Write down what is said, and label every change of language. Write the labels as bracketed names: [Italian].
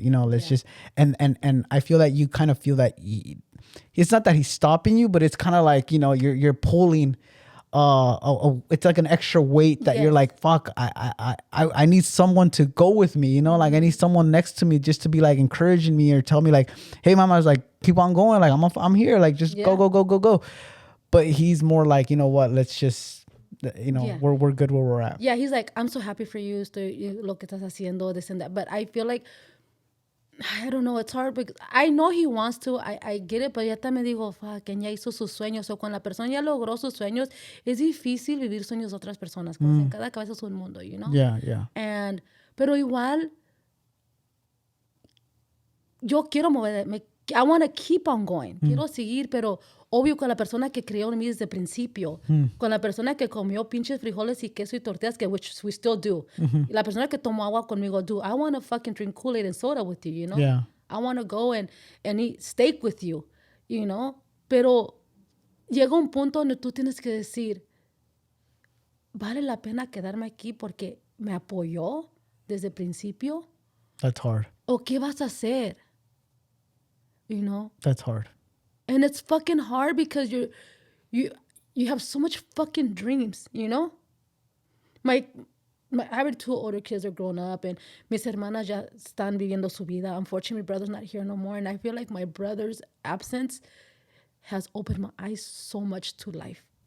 [English] You know, let's just, and I feel that you kind of feel that it's not that he's stopping you, but it's kind of like, you know, you're pulling, it's like an extra weight that you're like, fuck, I need someone to go with me, you know, like I need someone next to me just to be like encouraging me or tell me like, hey, mama, I was like, keep on going. Like, I'm here. Like, just go. But he's more like, you know what, let's just, you know, we're good where we're at. Yeah, he's like, I'm so happy for you, [Spanish] lo que estás haciendo, [English] this and that. But I feel like, I don't know, it's hard because I know he wants to, I get it, [Spanish] pero ya también digo, fuck, que ya hizo sus sueños. O cuando la persona ya logró sus sueños, es difícil vivir sueños de otras personas. Como en cada cabeza es un mundo, [English] you know? Yeah. [Spanish] Pero igual, yo quiero [English] I want to keep on going. [Spanish] Quiero seguir, pero obvio con la persona que creó en mí desde el principio. Con la persona que comió pinches frijoles y queso y tortillas, que [English] which we still do. [Spanish] La persona que tomó agua conmigo, do. [English] I want to fucking drink Kool-Aid and soda with you, you know? Yeah. I want to go and eat steak with you, you know? [Spanish] Pero llega un punto donde tú tienes que decir, ¿vale la pena quedarme aquí porque me apoyó desde el principio? [English] That's hard. [Spanish] ¿O qué vas a hacer? [English] You know? That's hard. And it's fucking hard because you have so much fucking dreams, you know? I have 2 older kids are grown up and [Spanish] mis hermanas ya están viviendo su vida. [English] Unfortunately, my brother's not here no more. And I feel like my brother's absence has opened my eyes so much to life.